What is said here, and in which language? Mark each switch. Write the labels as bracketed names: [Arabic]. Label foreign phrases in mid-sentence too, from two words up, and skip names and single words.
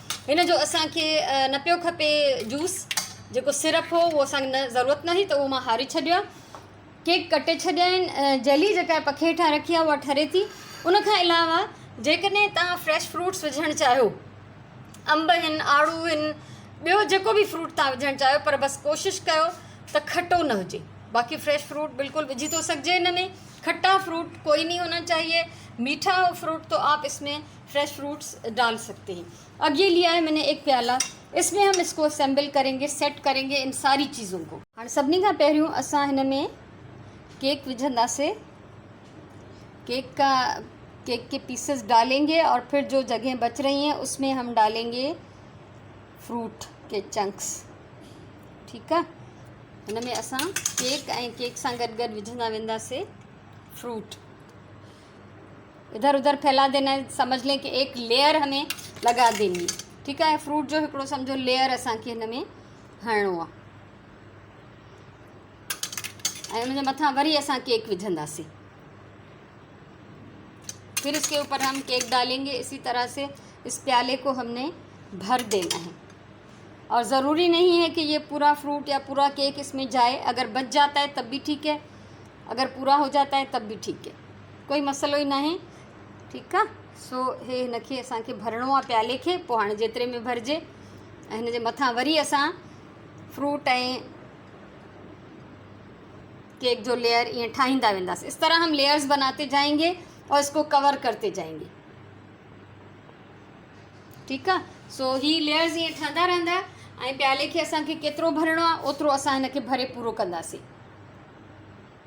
[Sindhi] हिन जो असांखे न पियो खपे जूस, जेको सिरप हो वो असांखे न ज़रूरत न हुई, त उहो मां हारी छॾियो आहे। केक कटे छॾिया आहिनि। जेली जेका आहे पखे हेठां रखी आहे उहा ठरे थी। उनखां अलावा जेकॾहिं तव्हां [English] fresh fruits [Sindhi] विझणु चाहियो, अंब आहिनि, आड़ू आहिनि, ॿियो जेको बि फ्रूट तव्हां विझणु चाहियो, पर बसि कोशिशि कयो त खटो न हुजे। बाक़ी [English] fresh fruit [Sindhi] बिल्कुल विझी तो सकजे हिन में, [Urdu] کھٹا فروٹ کوئی نہیں ہونا چاہیے، میٹھا فروٹ تو آپ اس میں [English] fresh fruits [Urdu] ڈال سکتے ہیں. اب یہ لیا ہے میں نے 1 پیالہ، اس میں ہم اس کو اسمبل کریں گے، سیٹ کریں گے ان ساری چیزوں کو. [Sindhi] हाणे सभिनी खां पहिरियों असां हिन में केक विझंदासीं। [Urdu] کیک کے پیسز ڈالیں گے، اور پھر جو جگہ بچ رہی ہیں اس میں ہم ڈالیں گے فروٹ کے چنکس، ٹھیک ہے. [Sindhi] हिन में असां केक सां गॾु विझंदा वेंदासीं फ्रूट। [Urdu] ادھر ادھر پھیلا دینا ہے، سمجھ لیں کہ ایک لیئر ہمیں لگا دینی، ٹھیک ہے. [Sindhi] फ्रूट जो हिकिड़ो समझो लेयर असांखे हिन में हणिणो आहे, ऐं उनजे मथां वरी असां केक विझंदासीं। [Urdu] پھر اس کے اوپر ہم کیک ڈالیں گے. اسی طرح سے اس پیالے کو ہم نے بھر دینا ہے، اور ضروری نہیں ہے کہ یہ پورا فروٹ یا پورا کیک اس میں جائے. اگر بچ جاتا ہے تب بھی ٹھیک ہے، اگر پورا ہو جاتا ہے تب بھی ٹھیک ہے، کوئی مسلو ہی نہ ہے، ٹھیک ہے. [Sindhi] सो हे हिनखे असांखे भरणो आहे प्याले खे, पोइ हाणे जेतिरे में भरिजे, ऐं हिन जे मथां वरी असां फ्रूट ऐं केक जो लेयर ये ठाहींदा वेंदासीं। [Urdu] اس طرح ہم لیئرز بناتے جائیں گے اور اس کو کور کرتے جائیں گے، ٹھیک ہے. [Sindhi] सो ही लेयर्स ये ठहंदा रहंदा, ऐं प्याले खे असांखे केतिरो भरणो आहे ओतिरो असां हिनखे भरे पूरो कंदासीं।